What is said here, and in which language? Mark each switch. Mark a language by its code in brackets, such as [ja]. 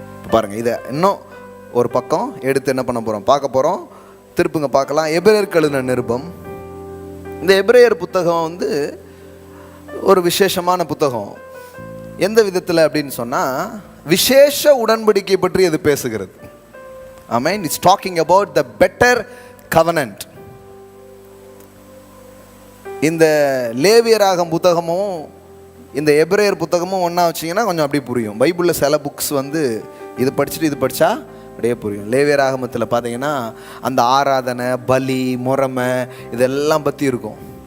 [ta] பாருங்க, இதை இன்னும் ஒரு பக்கம் எடுத்து என்ன பண்ண போறோம், பார்க்க போறோம். திருப்புங்க பார்க்கலாம். எபிரேயருக்கு எழுதின நிருபம். இந்த எபிரேயர் புத்தகம் வந்து ஒரு விசேஷமான புத்தகம். எந்த விதத்தில் அப்படின்னு சொன்னா, விசேஷ உடன்படிக்கை பற்றி இது பேசுகிறது. [en] Amen. It's talking about the better covenant. [ta] இந்த லேவியராகம் புத்தகமும் இந்த எபிரேயர் புத்தகமும் ஒன்றா வச்சிங்கன்னா கொஞ்சம் அப்படி புரியும். பைபிளில் சில புக்ஸ் வந்து இது படிச்சுட்டு இது படித்தா அப்படியே புரியும். லேவியராகமத்தில் பார்த்தீங்கன்னா அந்த ஆராதனை, பலி, முறைமை இதெல்லாம் பற்றி இருக்கும்.